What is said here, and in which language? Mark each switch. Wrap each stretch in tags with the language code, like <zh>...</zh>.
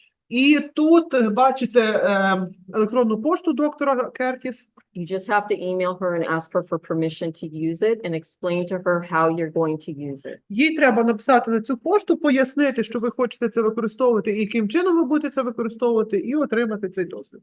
<uk>І тут бачите електронну пошту доктора Кертіс.</uk> <en>You just have to email her and ask her for permission to use it and explain to her how you're going to use it.</en> <uk>Їй треба написати на цю пошту, пояснити, що ви хочете це використовувати, і яким чином ви будете це використовувати, і отримати цей досвід.</uk>